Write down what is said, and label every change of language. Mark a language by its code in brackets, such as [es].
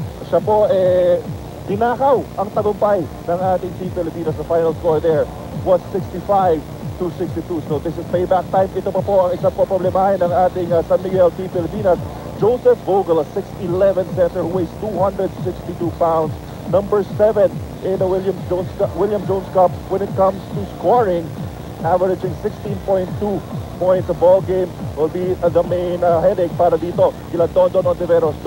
[tl] siya po dinakaw ang tagumpay ng ating Team Pilipinas. [en] The final score there was 65-62. So this is payback time. [tl] Ito pa po ang isang po problemahin ng ating San Miguel Team Pilipinas. [en] Joseph Vogel, a 6'11 center who weighs 262 pounds. Number 7 in the William Jones Cup when it comes to scoring, averaging 16.2 points a ball game, will be the main headache [tl] para dito kila [en] Dondon Ontiveros.